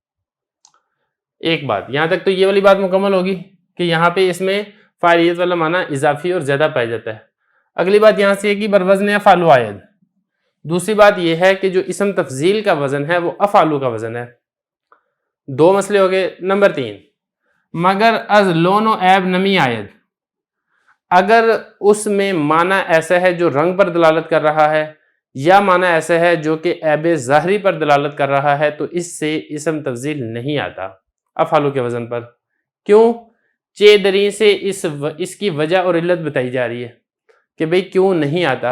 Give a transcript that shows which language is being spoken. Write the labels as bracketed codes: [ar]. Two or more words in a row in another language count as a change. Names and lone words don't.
[ur] ایک بات یہاں تک تو یہ والی بات مکمل ہوگی کہ یہاں پہ اس میں فاعلیت والا معنی اضافی اور زیادہ پایا جاتا ہے. اگلی بات یہاں سے یہ کہ [fa] بروزن افعلو آید. [ur] دوسری بات یہ ہے کہ جو اسم تفضیل کا وزن ہے وہ افعلو کا وزن ہے. دو مسئلے ہو گئے. نمبر 3، [fa] مگر از لون و عیب نمی آید. [ur] اگر اس میں معنی ایسا ہے جو رنگ پر دلالت کر رہا ہے یا معنی ایسا ہے جو کہ عیب ظاہری پر دلالت کر رہا ہے تو اس سے اسم تفضیل نہیں آتا افعلو کے وزن پر. کیوں؟ چے دری سے اس کی وجہ اور علت بتائی جا رہی ہے کہ بھئی کیوں نہیں آتا.